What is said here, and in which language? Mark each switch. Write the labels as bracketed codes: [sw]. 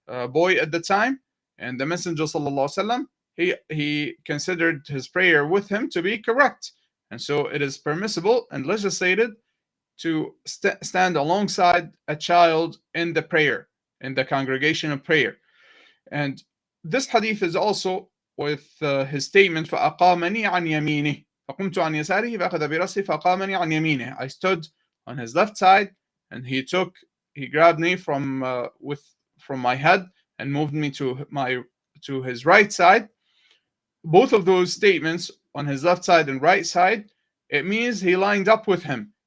[en] boy at the time, and the Messenger sallallahu alaihi wasallam, he considered his prayer with him to be correct, and so it is permissible and legislated to stand alongside a child in the prayer, in the congregation of prayer. And this hadith is also with his statement, [ar] فَأَقَامَنِي عَنْ يَمِينِهِ فَقُمْتُ عَنْ يَسَارِهِ فَأَخَذَ بِرَأْسِي فَأَقَامَنِي عَنْ يَمِينِهِ. [en] I stood on his left side, and he grabbed me from my head and moved me to his right side. Both of those statements, on his left side and right side, it means he lined up with him.